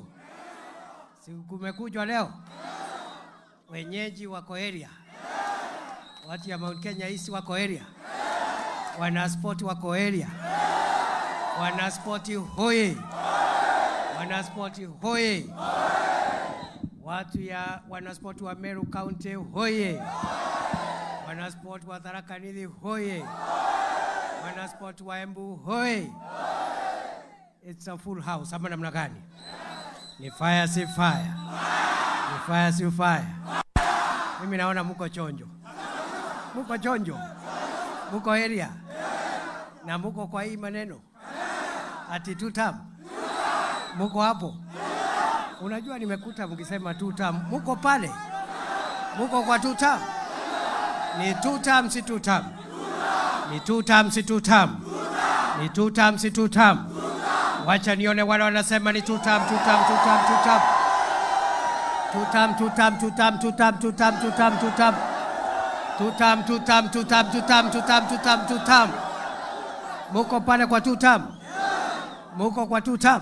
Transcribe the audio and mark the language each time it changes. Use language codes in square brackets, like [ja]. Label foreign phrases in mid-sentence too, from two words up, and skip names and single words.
[sw] Si kumekujwa leo. Wenyeji wako area. Watu ya Mount Kenya East wako area. Wanaspoti wako area. Wanaspoti hoye. Wanaspoti hoye. Watu ya wanaspoti wa Meru County hoye. Wanaspoti wa Thirikari-Ini hoye. Wanaspoti wa Embu hoye. [en] It's a full house. [sw] Ama namna gani? Ni fire si fire. Ni fire si fire. Mimi naona muko chonjo. Muko chonjo. Muko area. Na muko kwa hii maneno. Ati Thutha. Muko hapo. Unajua nimekuta mkisema Thutha. Muko pale. Muko kwa Thutha. Ni Thutha si Thutha. Ni Thutha si Thutha. Ni Thutha si Thutha. Wacha nione wale wanasema ni Thutha. Thutha. Muko pale kwa Thutha. Muko kwa Thutha.